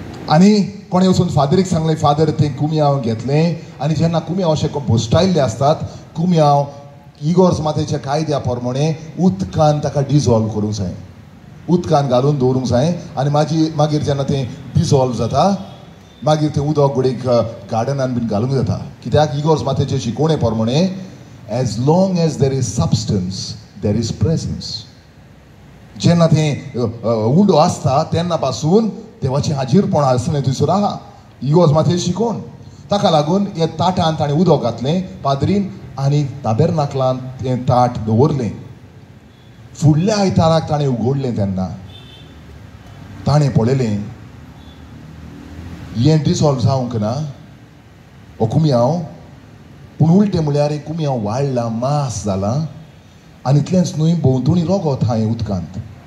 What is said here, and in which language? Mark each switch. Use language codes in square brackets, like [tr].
[kok] आनी कोणें वचून फादरीक सांगलें, फादर तें कुमियाव घेतलें आनी जेन्ना कुमियाव अशे भोश्टायल्ले आसतात कुमियाव इगोर्स मातेच्या कायद्या प्रमाणे उदकान ताका डिजॉल्व करूंक जाय, उदकान घालून दवरूंक जाय आनी मागीर जेन्ना तें डिजॉल्व जाता मागीर तें उदक घडीक गार्डनान बीन घालूंक जाता. कित्याक इगोर्स मातेचे शिकोवणे प्रमाणे [en] As long as there is substance there is presence. [kok] जेन्ना तें उंडो आसता तेन्ना पासून देवाची हाजीरपण आसलें थंयसर आहा. इगोर्स मातेचें शिकोवन ताका लागून हे ताटान ताणें उदक घातलें पाद्रीन आनी ताबेरनाकलांत तें ताट दवरलें. फुडल्या आयताराक ताणें उगडलें तेन्ना ताणें पळयलें हें डिसॉल्व जावंक ना हो कुमियाव, पूण उलटें म्हळ्यार एक कुमियाव वाडला, मास जाला आनी इतलेंच न्हय भोंवतणी रगत हांवें उदकांत.